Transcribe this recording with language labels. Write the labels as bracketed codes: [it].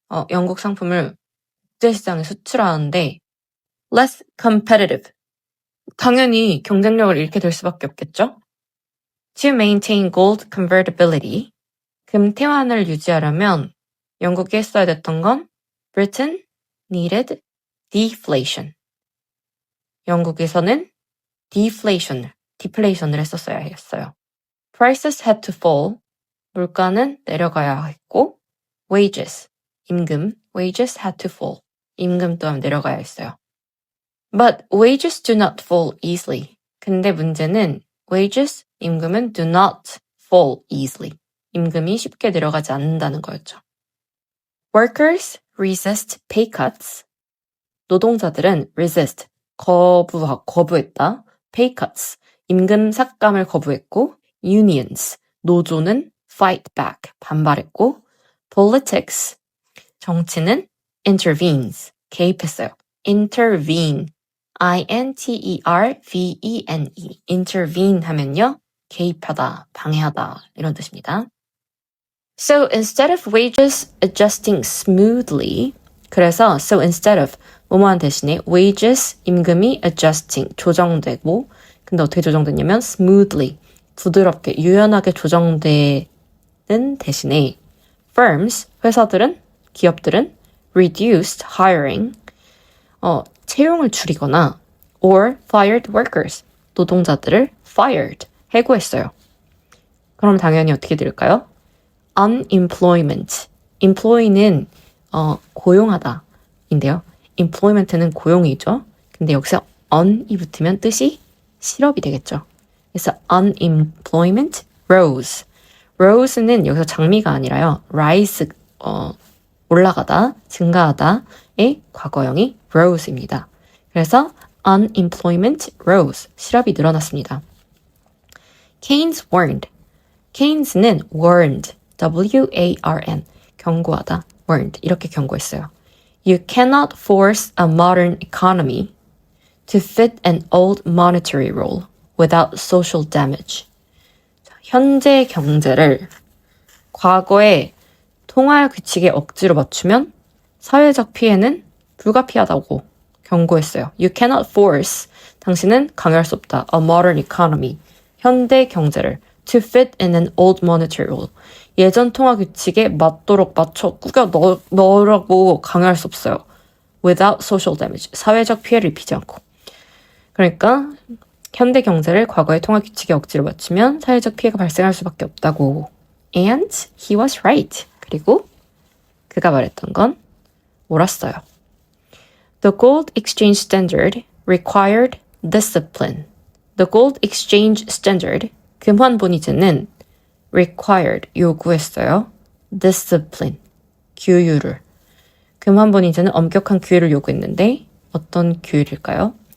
[ko] 영국 상품을 국제시장에 수출하는데 [en] less competitive. [ko] 당연히 경쟁력을 잃게 될 수밖에 없겠죠. [en] To maintain gold convertibility. [ko] 금태환을 유지하려면 영국이 했어야 됐던 건 [en] Britain needed deflation. [ko] 영국에서는 deflation을 했었어야 했어요. [en] Prices had to fall. [ko] 물가는 내려가야 했고 im금, [en] wages had to fall. [ko] 임금 또한 내려가야 했어요. [en] But wages do not fall easily. [ko] 근데 문제는 임금은 [en] do not fall easily. [ko] 임금이 쉽게 내려가지 않는다는 거였죠. [en] Workers resist pay cuts. [ko] 노동자들은 [en] resist, [ko] 거부했다. [en] pay cuts, [ko] 임금 삭감을 거부했고, unions, 노조는 [en] fight back, [ko] 반발했고, politics, 정치는 intervenes, 개입했어요. intervene, I-N-T-E-R-V-E-N-E, intervene 하면요, 개입하다, 방해하다 이런 뜻입니다. [en] So instead of wages adjusting smoothly, [ko] 그래서 so instead of 뭐뭐한 대신에 wages, 임금이 adjusting, 조정되고, 근데 어떻게 조정됐냐면 smoothly, 부드럽게, 유연하게 조정되는 대신에 firms, 회사들은, 기업들은 [en] reduced hiring, [ko] 채용을 줄이거나 [en] or fired workers, [ko] 노동자들을 fired, 해고했어요. 그럼 당연히 어떻게 들을까요? unemployment, employ는 고용하다 인데요. employment는 고용이죠. 근데 여기서 un이 붙으면 뜻이 실업이 되겠죠. 그래서 [en] unemployment rose. [ko] rose는 여기서 장미가 아니라요. rise, 올라가다, 증가하다의 과거형이 rose입니다. 그래서 [en] unemployment rose, [ko] 실업이 늘어났습니다. [en] Keynes warned. [ko] Keynes는 warned, W-A-R-N, 경고하다, warned, 이렇게 경고했어요. [en] You cannot force a modern economy to fit an old monetary rule without social damage. [ko] 현재 경제를 과거의 통화 규칙에 억지로 맞추면 사회적 피해는 불가피하다고 경고했어요. [en] You cannot force, [ko] 당신은 강요할 수 없다. [en] A modern economy, [ko] 현대 경제를 [en] to fit in an old monetary rule, [ko] 예전 통화 규칙에 맞도록 맞춰 꾸겨 넣으라고 강요할 수 없어요. [en] Without social damage, [ko] 사회적 피해를 입히지 않고. 그러니까 현대 경제를 과거의 통화 규칙에 억지로 맞추면 사회적 피해가 발생할 수밖에 없다고. [en] And he was right. [ko] 그리고 그가 말했던 건 옳았어요. [en] The gold exchange standard required discipline. The gold exchange standard, [ko] 금환 본위제는 required, 요구했어요. discipline, 규율을. 금환 본위제는 엄격한 규율을 요구했는데 어떤 규율일까요?